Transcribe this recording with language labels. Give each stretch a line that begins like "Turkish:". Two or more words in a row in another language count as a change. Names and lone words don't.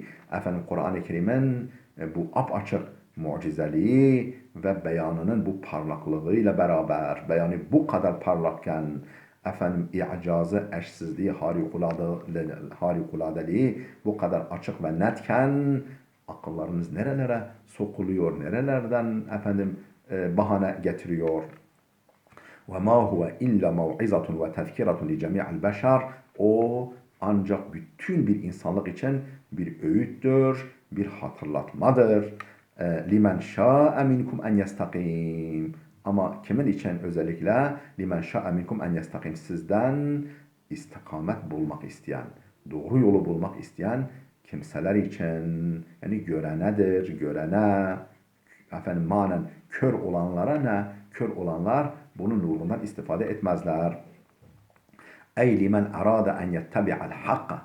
Turkish: Efendim Kur'an-ı Kerim'in bu apaçık mucizeliği ve beyanının bu parlaklığıyla beraber, beyanı bu kadar parlakken, efendim i'cazı, eşsizliği, harikuladeliği bu kadar açık ve netken akıllarınız nerelere sokuluyor, nerelerden efendim bahane getiriyor.
Arabic: وَمَا هُوَ إِلَّا مَوْعِظَةٌ وَتَذْكِرَةٌ لِجَمِيعِ الْبَشَرِ.
Turkish: O ancak bütün bir insanlık için bir öğüttür, bir hatırlatmadır.
Arabic: لِمَنْ شَاءَ مِنْكُمْ اَنْ يَسْتَقِيمٌ.
Turkish: Ama kimin için özellikle?
Arabic: لِمَنْ شَاءَ مِنْكُمْ اَنْ يَسْتَقِيمٌ.
Turkish: Sizden istikamet bulmak isteyen, doğru yolu bulmak isteyen kimseler için, yani görenedir, görene, efendim manen kör olanlara ne? Kör olanlar bunun nurundan istifade etmezler.
Arabic: أي لمن أراد أن يتبع الحق.